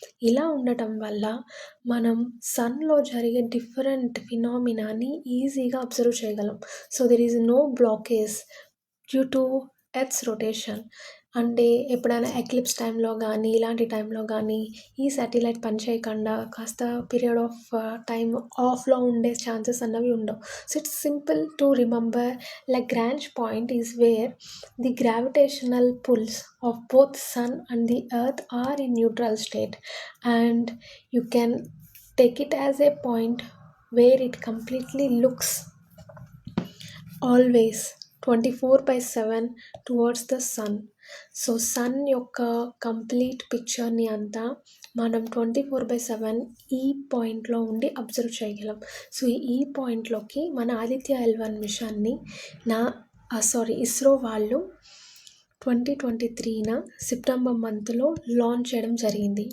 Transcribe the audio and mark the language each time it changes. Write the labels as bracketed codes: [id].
[te] ఇలా ఉండటం వల్ల మనం సన్‌లో జరిగే డిఫరెంట్ ఫినామినాని ఈజీగా అబ్జర్వ్ చేయగలం. [en] So, there is no blockage due to earth's rotation. [te] అంటే ఎప్పుడైనా ఎక్లిప్స్ టైంలో గానీ, ఇలాంటి టైంలో గానీ ఈ శాటిలైట్ పనిచేయకుండా కాస్త పీరియడ్ ఆఫ్ టైమ్ ఆఫ్‌లో ఉండే ఛాన్సెస్ అన్నవి ఉండవు. [en] So, it's simple to remember Lagrange point is where the gravitational pulls of both sun and the earth are in neutral state, and you can take it as a point where it completely looks always 24/7 towards the sun. [te] So sun యొక్క complete పిక్చర్ని అంతా మనం 24/7 ఈ పాయింట్లో ఉండి observe చేయగలం. So ఈ పాయింట్లోకి మన ఆదిత్య ఎల్-1 మిషన్ని ఇస్రో వాళ్ళు 2023 సెప్టెంబర్ మంత్లో లాంచ్ చేయడం జరిగింది.